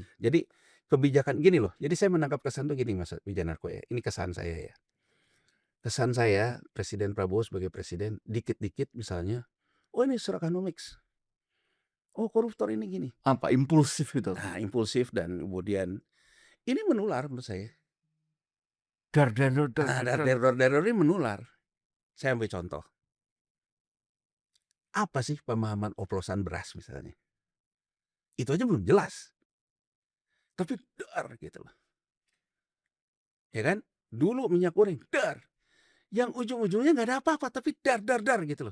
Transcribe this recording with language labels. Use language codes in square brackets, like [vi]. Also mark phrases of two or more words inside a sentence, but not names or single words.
[id] Jadi kebijakan gini loh, jadi saya menangkap kesan tuh gini Mas Wijanarko ya, ini kesan saya ya. Kesan saya Presiden Prabowo sebagai presiden, dikit-dikit misalnya, "Oh ini Surakonomics, oh koruptor ini gini." apa, impulsif itu. Nah impulsif dan kemudian ini menular menurut saya. Dar dar dar dar Nah, dar dar. teror-teror ini menular. Saya ambil contoh, apa sih pemahaman oplosan beras misalnya? Itu aja belum jelas, tapi dar gitu loh, ya kan? Dulu minyak goreng, dar, yang ujung-ujungnya nggak ada apa-apa, tapi dar dar dar gitu loh.